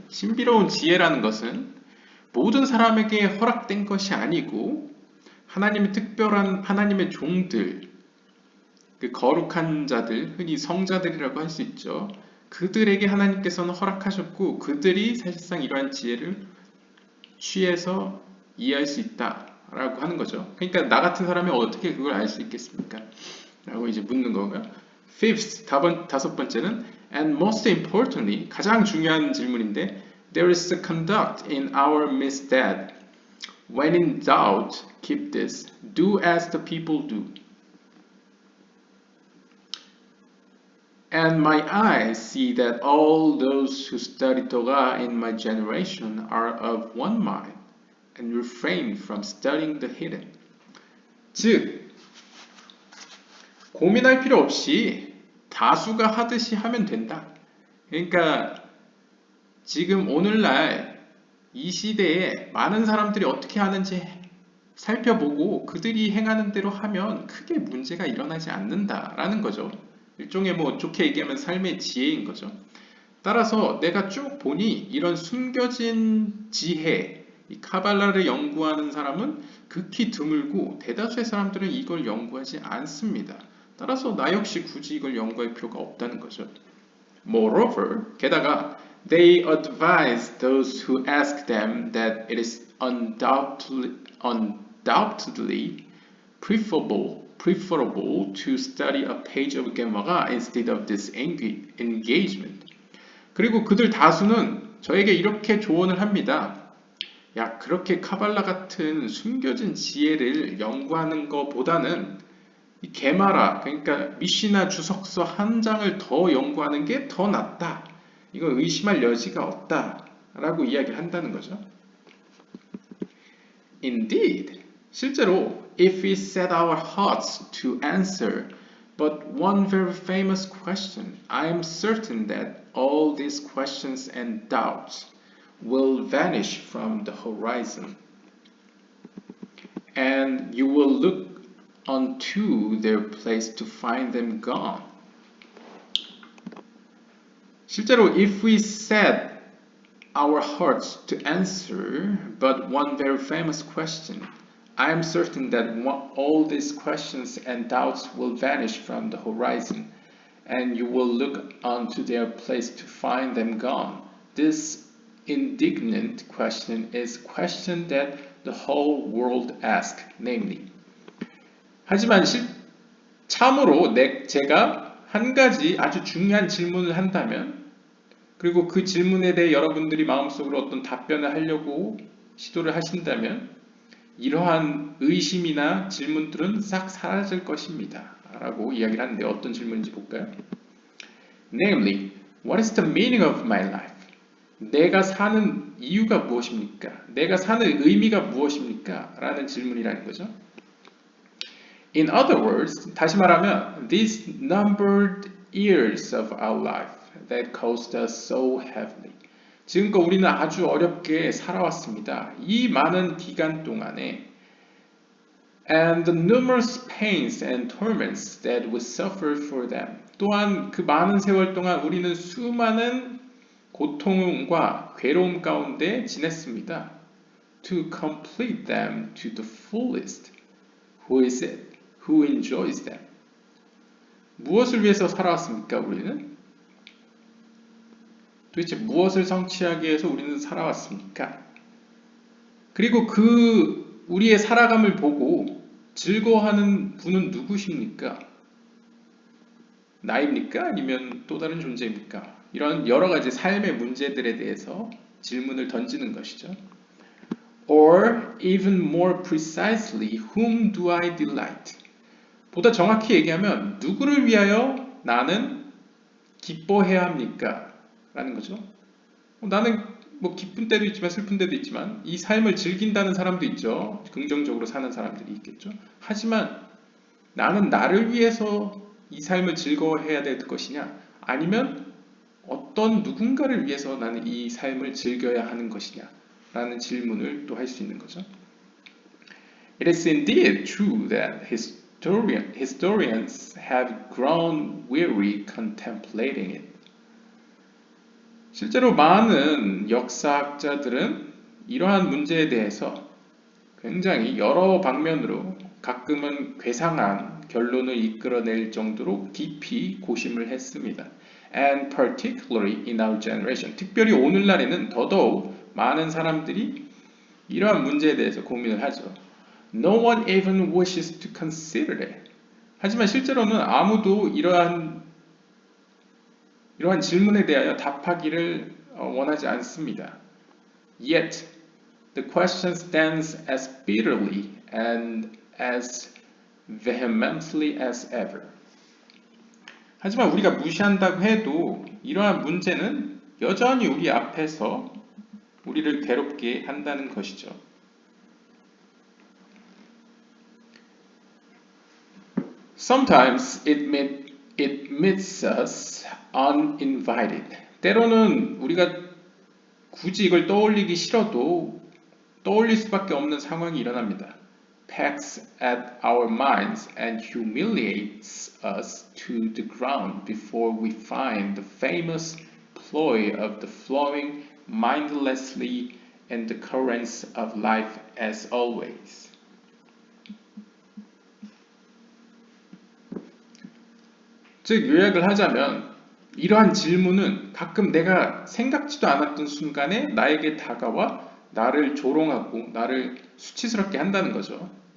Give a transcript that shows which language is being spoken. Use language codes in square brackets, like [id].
[ko] 신비로운 지혜라는 것은 모든 사람에게 허락된 것이 아니고 하나님의 특별한 하나님의 종들, 그 거룩한 자들, 흔히 성자들이라고 할 수 있죠. 그들에게 하나님께서는 허락하셨고 그들이 사실상 이러한 지혜를 취해서 이해할 수 있다라고 하는 거죠. 그러니까 나 같은 사람이 어떻게 그걸 알 수 있겠습니까? 라고 이제 묻는 거고요. [en] Fifth, [ko] 다섯 번째는 [en] and most importantly, [ko] 가장 중요한 질문인데 [en] There is a conduct in our midst that When in doubt, keep this. Do as the people do. And my eyes see that all those who study Torah in my generation are of one mind and refrain from studying the hidden. [ko] 즉, 고민할 필요 없이 다수가 하듯이 하면 된다. 그러니까 지금 오늘날 이 시대에 많은 사람들이 어떻게 하는지 살펴보고 그들이 행하는 대로 하면 크게 문제가 일어나지 않는다라는 거죠. 일종의 뭐 좋게 얘기하면 삶의 지혜인 거죠. 따라서 내가 쭉 보니 이런 숨겨진 지혜, 이 카발라를 연구하는 사람은 극히 드물고 대다수의 사람들은 이걸 연구하지 않습니다. 따라서 나 역시 굳이 이걸 연구할 필요가 없다는 거죠. [en] Moreover, [ko] 게다가 [en] they advise those who ask them that it is undoubtedly preferable to study a page of Gemara instead of this engagement. [ko] 그리고 그들 다수는 저에게 이렇게 조언을 합니다. 야, 그렇게 카발라 같은 숨겨진 지혜를 연구하는 것보다는 이 게마라, 그러니까 미시나 주석서 한 장을 더 연구하는 게 더 낫다. 이거 의심할 여지가 없다. 라고 이야기를 한다는 거죠. [en] Indeed, [ko] 실제로 [en] if we set our hearts to answer but one very famous question, I am certain that all these questions and doubts will vanish from the horizon, and you will look unto their place to find them gone. [ko] 실제로 [en] if we set our hearts to answer but one very famous question, I am certain that all these questions and doubts will vanish from the horizon, and you will look unto their place to find them gone. This indignant question is question that the whole world asks, namely. [ko] 하지만 참으로 제가 한 가지 아주 중요한 질문을 한다면, 그리고 그 질문에 대해 여러분들이 마음속으로 어떤 답변을 하려고 시도를 하신다면 이러한 의심이나 질문들은 싹 사라질 것입니다. 라고 이야기를 하는데 어떤 질문인지 볼까요? [en] Namely, what is the meaning of my life? [ko] 내가 사는 이유가 무엇입니까? 내가 사는 의미가 무엇입니까? 라는 질문이라는 거죠. [en] In other words, [ko] 다시 말하면 [en] these numbered years of our life that cost us so heavily. [ko] 지금껏 우리는 아주 어렵게 살아왔습니다. 이 많은 기간 동안에 [en] and the numerous pains and torments that we suffered for them. [ko] 또한 그 많은 세월 동안 우리는 수많은 고통과 괴로움 가운데 지냈습니다. [en] To complete them to the fullest. Who is it? Who enjoys them? [ko] 무엇을 위해서 살아왔습니까, 우리는? 도대체 무엇을 성취하기 위해서 우리는 살아왔습니까? 그리고 그 우리의 살아감을 보고 즐거워하는 분은 누구십니까? 나입니까? 아니면 또 다른 존재입니까? 이런 여러 가지 삶의 문제들에 대해서 질문을 던지는 것이죠. [en] Or even more precisely, whom do I delight? [ko] 보다 정확히 얘기하면 누구를 위하여 나는 기뻐해야 합니까? 라는 거죠. 나는 뭐 기쁜 때도 있지만 슬픈 때도 있지만 이 삶을 즐긴다는 사람도 있죠. 긍정적으로 사는 사람들이 있겠죠. 하지만 나는 나를 위해서 이 삶을 즐거워해야 될 것이냐, 아니면 어떤 누군가를 위해서 나는 이 삶을 즐겨야 하는 것이냐 라는 질문을 또 할 수 있는 거죠. [en] It is indeed true that historians have grown weary contemplating it. [ko] 실제로 많은 역사학자들은 이러한 문제에 대해서 굉장히 여러 방면으로 가끔은 괴상한 결론을 이끌어낼 정도로 깊이 고심을 했습니다. [en] And particularly in our generation. [ko] 특별히 오늘날에는 더더욱 많은 사람들이 이러한 문제에 대해서 고민을 하죠. [en] No one even wishes to consider it. [ko] 하지만 실제로는 아무도 이러한 질문에 대하여 답하기를 원하지 않습니다. [en] Yet, The question stands as bitterly and as vehemently as ever. [ko] 하지만 우리가 무시한다고 해도 이러한 문제는 여전히 우리 앞에서 우리를 괴롭게 한다는 것이죠. [en] Sometimes it meets us uninvited. [ko] 때로는 우리가 굳이 이걸 떠올리기 싫어도 떠올릴 수밖에 없는 상황이 일어납니다. [en] Pecks at our minds and humiliates us to the ground before we find the famous ploy of the flowing mindlessly in the currents of life as always. [ko] 즉 요약을 하자면 이러한 질문은 가끔 내가 생각지도 않았던 순간에 나에게 다가와 나를 조롱하고 나를 수치스럽게 한다는 거죠.